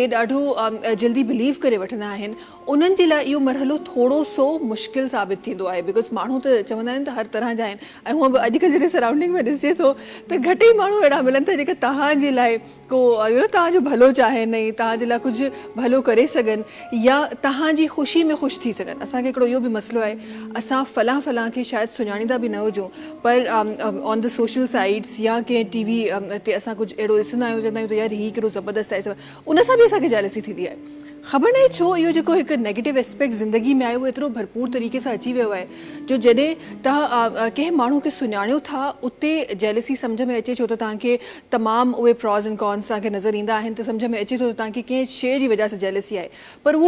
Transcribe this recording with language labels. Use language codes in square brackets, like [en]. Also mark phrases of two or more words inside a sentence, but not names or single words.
[sd] ॾाढो जल्दी बिलीव करे वठंदा आहिनि उन्हनि जे लाइ इहो मरहलो थोरो सो मुश्किल साबित थींदो आहे बिकॉज़ माण्हू त चवंदा आहिनि त हर तरह जा आहिनि ऐं हूअं बि अॼुकल्ह जॾहिं सराउंडिंग में ॾिसे थो त घटि ई माण्हू अहिड़ा मिलनि था जेके तव्हांजे लाइ को तव्हांजो भलो चाहीनि ऐं तव्हांजे लाइ कुझु भलो करे सघनि या तव्हांजी ख़ुशी में ख़ुशि थी सघनि असांखे हिकिड़ो इहो बि मसइलो आहे असां फलां खे शायदि सुञाणींदा बि न हुजूं पर [en] on the social sites [sd] या कंहिं टीवी ते असां कुझु अहिड़ो ॾिसंदा आहियूं चवंदा आहियूं त यार हीउ कहिड़ो ज़बरदस्त आहे उन सां बि असांखे जेलसी थींदी आहे ख़बर न आहे छो इहो जेको हिकु [en] negative aspect [sd] ज़िंदगी में आहे उहो एतिरो भरपूर तरीक़े सां अची वियो आहे जो जॾहिं तव्हां कंहिं माण्हू खे सुञाणियो था उते जेलसी सम्झ में अचे छो त तव्हांखे तमामु उहे [en] pros and cons [sd] तव्हांखे नज़र ईंदा आहिनि त सम्झ में अचे थो त तव्हांखे कंहिं शइ जी वजह सां जेलसी आहे पर उहो